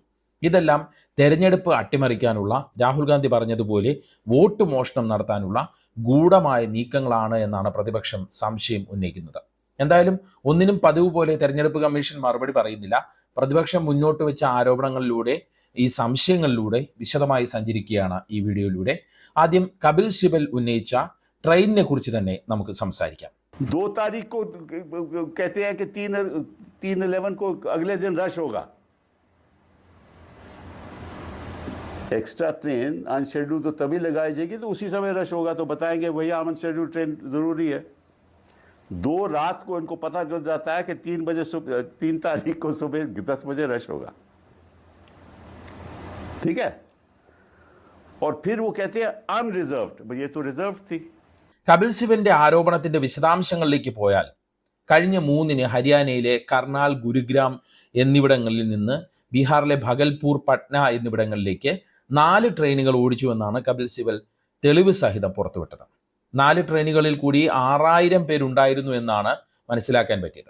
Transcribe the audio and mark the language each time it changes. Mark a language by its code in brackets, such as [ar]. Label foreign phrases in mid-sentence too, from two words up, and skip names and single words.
[ml] ഇതെല്ലാം തെരഞ്ഞെടുപ്പ് അട്ടിമറിക്കാനുള്ള, രാഹുൽ ഗാന്ധി പറഞ്ഞതുപോലെ വോട്ട് മോഷണം നടത്താനുള്ള ഗൂഢമായ നീക്കങ്ങളാണ് എന്നാണ് പ്രതിപക്ഷം സംശയം ഉന്നയിക്കുന്നത്. എന്തായാലും ഒന്നിനും പതിവ് പോലെ തെരഞ്ഞെടുപ്പ് കമ്മീഷൻ മറുപടി പറയുന്നില്ല. പ്രതിപക്ഷം മുന്നോട്ട് വെച്ച ആരോപണങ്ങളിലൂടെ, ഈ സംശയങ്ങളിലൂടെ വിശദമായി സഞ്ചരിക്കുകയാണ് ഈ വീഡിയോയിലൂടെ. ആദ്യം കപിൽ സിബൽ ഉന്നയിച്ച ട്രെയിനിനെ കുറിച്ച് തന്നെ നമുക്ക് സംസാരിക്കാം. [hi] 2 तारीख को कहते हैं कि 3/11 को अगले दिन रश होगा. एक्स्ट्रा ट्रेन अनशेड्यूल तो तभी लगाई जाएगी तो उसी समय रश होगा, तो बताएंगे भैया अनशेड्यूल ट्रेन ज़रूरी है. 2 रात को इनको पता चल जाता है कि 3 तारीख को सुबह 10 बजे रश होगा. ठीक है, और फिर वो कहते हैं अनरिजर्व्ड. ये तो रिजर्व्ड थी. [ml] കപിൽ സിബലിന്റെ ആരോപണത്തിന്റെ വിശദാംശങ്ങളിലേക്ക് പോയാൽ, കഴിഞ്ഞ 3-ന് ഹരിയാനയിലെ കർണാൽ, ഗുരുഗ്രാം എന്നിവിടങ്ങളിൽ നിന്ന് ബീഹാറിലെ ഭഗൽപൂർ, പട്ന എന്നിവിടങ്ങളിലേക്ക് 4 ട്രെയിനുകൾ ഓടിച്ചുവെന്നാണ് കപിൽ സിബൽ തെളിവ് സഹിതം പുറത്തുവിട്ടത്. 4 ട്രെയിനുകളിൽ കൂടി 6000 പേരുണ്ടായിരുന്നു എന്നാണ് മനസ്സിലാക്കാൻ പറ്റിയത്.